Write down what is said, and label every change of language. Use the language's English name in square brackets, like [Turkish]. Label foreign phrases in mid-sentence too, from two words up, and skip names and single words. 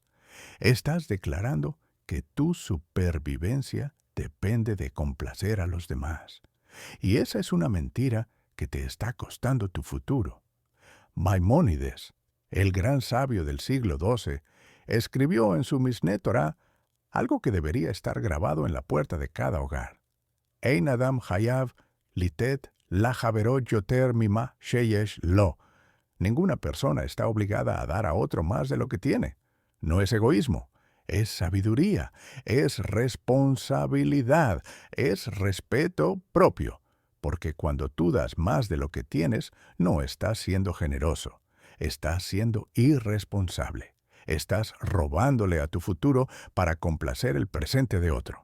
[Spanish] Estás declarando que tu supervivencia depende de complacer a los demás. Y esa es una mentira que te está costando tu futuro. Maimónides, el gran sabio del siglo XII, escribió en su Mishneh Torah algo que debería estar grabado en la puerta de cada hogar. [Hebrew] אין אדם חייב לתת לחברו יותר ממה שיש לו. [Spanish] Ninguna persona está obligada a dar a otro más de lo que tiene, No es egoísmo, es sabiduría, es responsabilidad, es respeto propio, porque cuando tú das más de lo que tienes, no estás siendo generoso, estás siendo irresponsable, estás robándole a tu futuro para complacer el presente de otro.